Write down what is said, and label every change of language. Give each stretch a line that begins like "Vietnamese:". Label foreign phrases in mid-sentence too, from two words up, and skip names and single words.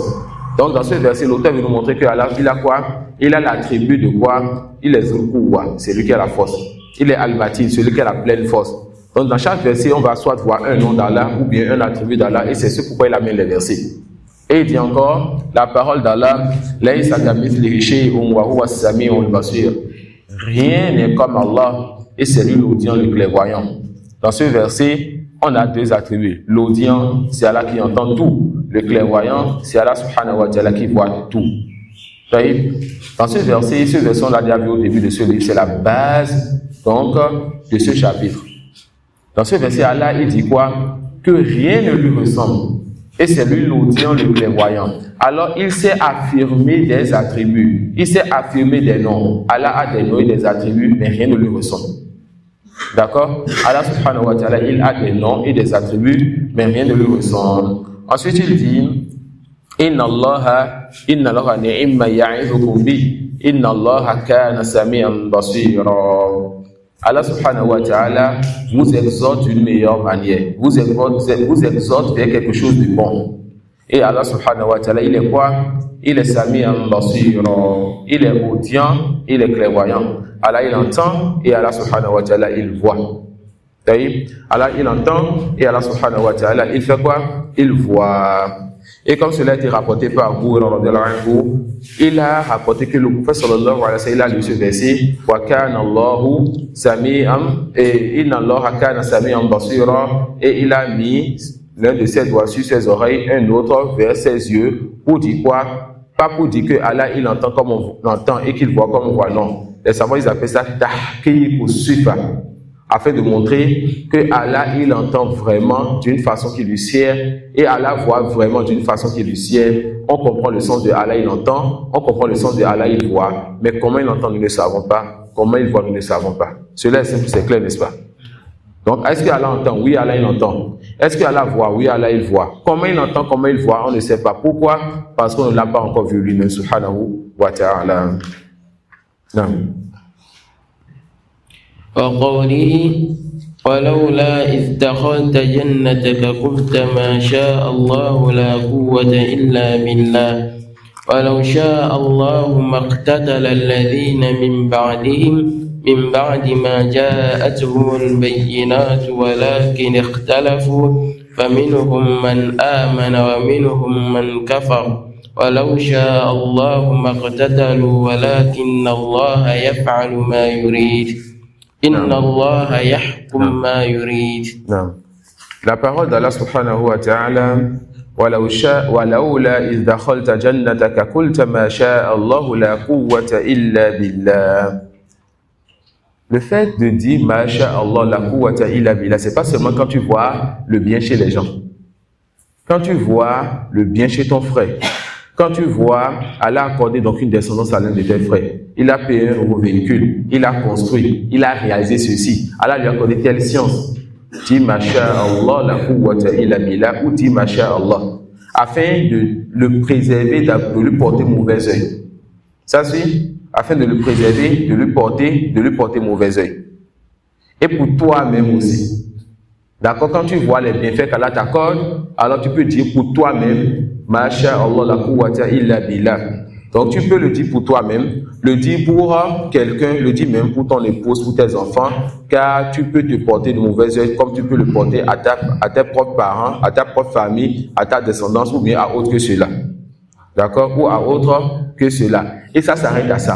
French: Donc, dans ce verset, l'auteur veut nous montrer que Allah, il a quoi? Il a l'attribut de quoi? Il est Zul-Quwwa, c'est lui qui a la force. Il est Al-Matin, celui qui a la pleine force. Donc, dans chaque verset, on va soit voir un nom d'Allah ou bien un attribut d'Allah, et c'est ce pourquoi il amène les versets. Et il dit encore, la parole d'Allah,
Arabic: ليس كمثله شيء وهو السميع البصير.
French: Rien n'est comme Allah, et c'est lui l'audient, le clairvoyant. Dans ce verset, on a deux attributs. L'audient, c'est Allah qui entend tout. Le clairvoyant, c'est Allah
Arabic: سبحانه وتعالى
French: qui voit tout. Dans ce verset, on l'a déjà vu au début de ce livre, c'est la base donc de ce chapitre. Dans ce verset, Allah il dit quoi? Que rien ne lui ressemble. Et c'est lui l'audient, le clairvoyant. Alors, il s'est affirmé des attributs. Il s'est affirmé des noms. Allah a des noms et des attributs, mais rien ne lui ressemble. D'accord? Allah
Arabic: سبحانه وتعالى,
French: il a des noms et des attributs, mais rien ne lui ressemble. Ensuite, il dit,
Arabic: إن الله نعما يعظكم به. إن الله كان سميعا بصيرا.
French: Allah
Arabic: سبحانه وتعالى
French: vous exhorte d'une meilleure manière. Vous exhorte vers quelque chose de bon. Et Allah
Arabic: سبحانه وتعالى,
French: il est quoi? Il est
Arabic: سميعا بصيرا.
French: Il est audient, il est clairvoyant. Allah, il entend et Allah
Arabic: سبحانه وتعالى,
French: il voit. Allah, il entend et Allah
Arabic: سبحانه وتعالى,
French: il fait quoi? Il voit. Et comme cela a été rapporté par Abu Hurairah, il a rapporté que le prophète
Arabic: صلى الله عليه وسلم
French: a lu ce verset
Arabic: وكان الله سميعا
French: et
Arabic: إن الله كان سميعا بصيرا,
French: et il a mis l'un de ses doigts sur ses oreilles, un autre vers ses yeux, pour dire quoi? Pas pour dire que Allah il entend comme on entend et qu'il voit comme on voit, non. Les savants ils appellent ça tahqiq ou sifa, afin de montrer que Allah il entend vraiment d'une façon qui lui sert et Allah voit vraiment d'une façon qui lui sert. On comprend le sens de Allah il entend, on comprend le sens de Allah il voit, mais comment il entend nous ne savons pas, comment il voit nous ne savons pas. Cela est simple, c'est clair, n'est-ce pas? Donc est-ce que Allah entend? Oui, Allah il entend. Est-ce que Allah voit? Oui, Allah il voit. Comment il entend, comment il voit, on ne sait pas. Pourquoi? Parce qu'on ne l'a pas encore vu lui-même
Arabic: سبحانه وتعالى.
French: Non.
Arabic: وقوله ولولا إذ دخلت جنتك قلت ما شاء الله لا قوة إلا بالله ولو شاء الله ما اقتتل الذين من بعدهم من بعد ما جاءتهم البينات ولكن اختلفوا فمنهم من آمن ومنهم من كفر ولو شاء الله ما اقتتلوا ولكن الله يفعل ما يريد إن الله يحكم ما يريد.
French: La parole d'Allah
Arabic: سبحانه وتعالى ولولا إذ دخلت جنتك قلت ما شاء الله لا قوة إلا بالله.
French: Le fait de dire
Arabic: ما شاء الله لا قوة إلا بالله,
French: c'est pas seulement quand tu vois le bien chez les gens. Quand tu vois le bien chez ton frère, quand tu vois Allah accorder donc une descendance à l'un de tes frères, il a payé un nouveau véhicule, il a construit, il a réalisé ceci, Allah lui a accordé telle science. Dis
Arabic: ما شاء الله لا قوة إلا بالله
French: ou dis masha'Allah, afin de le préserver, de lui porter mauvais œil. Ça suit? Afin de le préserver, de lui porter mauvais œil. Et pour toi-même aussi. D'accord? Quand tu vois les bienfaits qu'Allah t'accorde, alors tu peux dire pour toi-même
Arabic: ما شاء الله لا قوة إلا بالله.
French: Donc tu peux le dire pour toi-même, le dire pour quelqu'un, le dire même pour ton épouse, pour tes enfants, car tu peux te porter de mauvais œil comme tu peux le porter à tes propres parents, à ta propre famille, à ta descendance ou bien à autre que cela. D'accord? Ou à autre que cela. Et ça s'arrête à ça.